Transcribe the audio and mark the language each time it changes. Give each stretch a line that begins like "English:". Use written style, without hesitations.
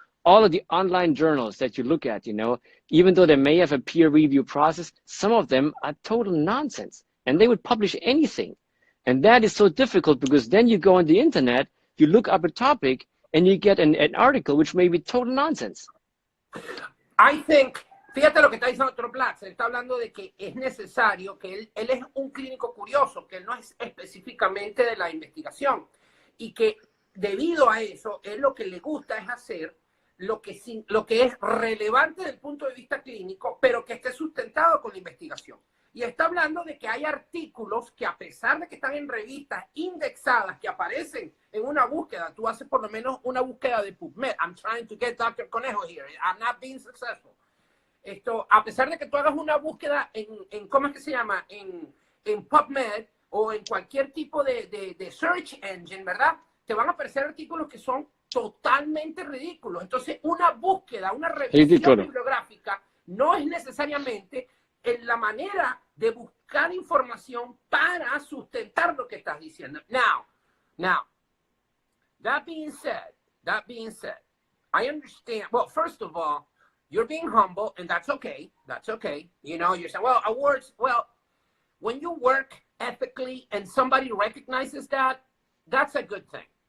English: All of the online journals that you look at, even though they may have a peer review process, some of them are total nonsense, and they would publish anything. And that is so difficult, because then you go on the internet, you look up a topic, and you get an article which may be total nonsense. I think,
Spanish: fíjate lo que está diciendo Dr. Blatz, él está hablando de que es necesario, que él es un clínico curioso, que él no es específicamente de la investigación, y que debido a eso, él lo que le gusta es hacer lo que es relevante desde el punto de vista clínico, pero que esté sustentado con la investigación. Y está hablando de que hay artículos que, a pesar de que están en revistas indexadas, que aparecen en una búsqueda, tú haces por lo menos una búsqueda de PubMed.
English: I'm trying to get Dr. Conejo here. I'm not being successful.
Spanish: A pesar de que tú hagas una búsqueda en ¿cómo es que se llama? En PubMed o en cualquier tipo de search engine, ¿verdad? Te van a aparecer artículos que son totalmente ridículos. Entonces, una búsqueda, una revisión bibliográfica no es necesariamente la manera de buscar información para sustentar lo que estás diciendo.
English: Now, that being said, I understand. Well, first of all, You're being humble, and that's okay. That's okay. You know, you're saying, well, awards, well, when you work ethically and somebody recognizes that, that's a good thing.